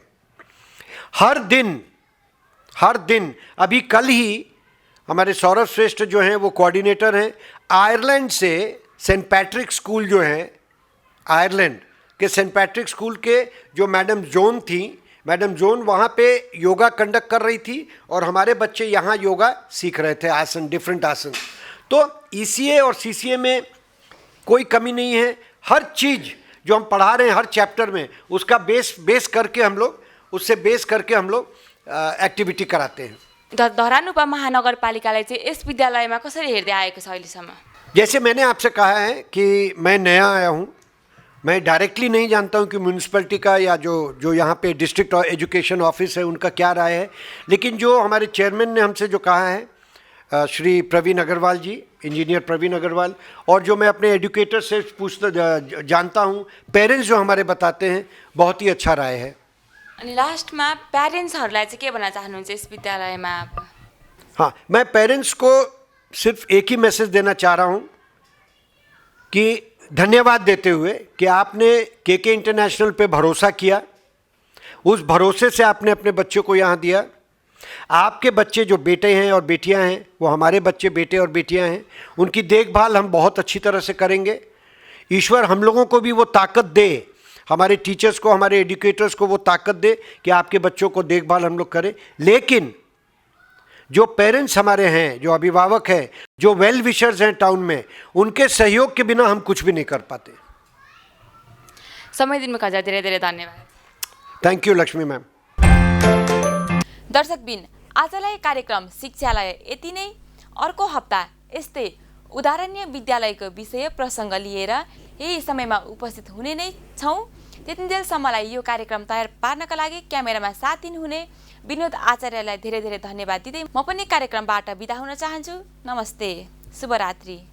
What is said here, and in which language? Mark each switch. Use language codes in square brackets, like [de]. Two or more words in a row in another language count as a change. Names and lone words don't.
[hi] हर दिन अभी कल ही हमारे सौरभ श्रेष्ठ जो हैं वो कोऑर्डिनेटर हैं, आयरलैंड से सेंट पैट्रिक स्कूल जो है, आयरलैंड के सेंट पैट्रिक स्कूल के जो मैडम जोन थी, मैडम जोन वहाँ पे योगा कंडक्ट कर रही थी और हमारे बच्चे यहाँ योगा सीख रहे थे, आसन, डिफरेंट आसन। तो ECA और CCA में कोई कमी नहीं है। हर चीज़ जो हम पढ़ा रहे हैं हर चैप्टर में उसका बेस करके हम लोग एक्टिविटी कराते हैं। [ne] धरानुपा महानगरपालिकाले चाहिँ यस विद्यालयमा कसरी हेर्दै आएको छ अहिलेसम्म? [hi] जैसे मैंने आपसे कहा है कि मैं नया आया हूँ, मैं डायरेक्टली नहीं जानता हूँ कि म्यूनिसिपैलिटी का या जो यहाँ पे [en] district education office [hi] है उनका क्या राय है, लेकिन जो हमारे चेयरमैन ने हमसे जो कहा है, श्री प्रवीण अग्रवाल जी, इंजीनियर प्रवीण अग्रवाल, और जो मैं अपने एजुकेटर से जानता हूँ, पेरेंट्स जो हमारे बताते हैं, बहुत ही अच्छा राय है। [ne] अनि लास्टमा प्यारेन्ट्सहरूलाई चाहिँ के भन्न चाहनुहुन्छ यस विद्यालयमा? [hi] हाँ, मैं पेरेंट्स को सिर्फ एक ही मैसेज देना चाह रहा हूँ कि धन्यवाद देते हुए कि आपने केके इंटरनेशनल पे भरोसा किया, उस भरोसे से आपने अपने बच्चों को यहाँ दिया। आपके बच्चे जो बेटे हैं और बेटियाँ हैं वो हमारे बच्चे बेटे और बेटियाँ हैं, उनकी देखभाल हम बहुत अच्छी तरह से करेंगे। ईश्वर हम लोगों को भी वो ताकत दे, हमारे टीचर्स को, हमारे एजुकेटर्स को वो ताकत दे कि आपके बच्चों को देखभाल हम लोग करें। लेकिन जो पेरेंट्स हमारे हैं, जो अभिभावक हैं, जो [en] well wishers [hi] हैं टाउन में, उनके सहयोग के बिना हम कुछ भी नहीं कर पाते। [ne] समय दिनुभएको हजुर धेरै धेरै धन्यवाद। [en] thank you Laxmi ma'am. [ne] दर्शकबिन, आजलाई कार्यक्रम शिक्षालय यति नै। अर्को हप्ता यस्तै उदाहरणीय विद्यालयको विषय प्रसङ्ग लिएर यही समयमा उपस्थित हुने नै छौँ। त्यतिन्जेलसम्मलाई यो कार्यक्रम तयार पार्नका लागि क्यामेरामा साथ दिनुहुने विनोद आचार्यलाई धेरै धेरै धन्यवाद दिँदै म पनि कार्यक्रमबाट बिदा हुन चाहन्छु।